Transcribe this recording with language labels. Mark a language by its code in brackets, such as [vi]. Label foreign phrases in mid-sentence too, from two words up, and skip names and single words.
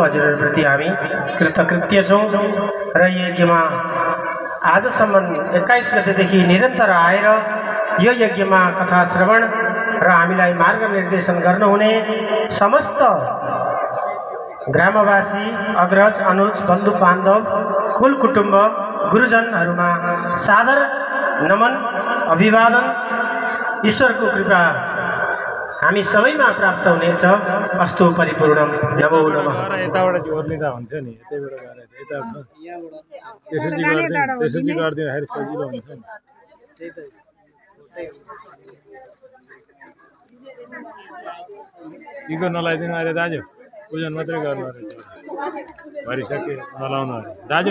[ne] हजुरहरूप्रति हामी कृतकृत्य छौं र यज्ञमा आजसम्म 21 गतेदेखि निरन्तर आएर यो यज्ञमा कथा श्रवण र हामीलाई मार्गनिर्देशन गर्नुहुने समस्त ग्रामवासी अग्रज अनुज बन्धु बान्धव कुल कुटुम्ब गुरुजनहरूमा सादर नमन अभिवादन। ईश्वरको कृपा हामी सबैमा प्राप्त हुनेछ। [sa] अस्तु परिपूर्णम। नमो नमः। [ne] यताबाट जोर्लिँदा हुन्छ नि, यतैबाट गएर यता छ त्यसपछि गर्दिँदाखेरि सजिलो हुन्छ नि। टिको नलाइदिनु अरे दाजु, पूजन मात्रै गर्नु अरे, भरिसके नलाउनु अरे दाजु।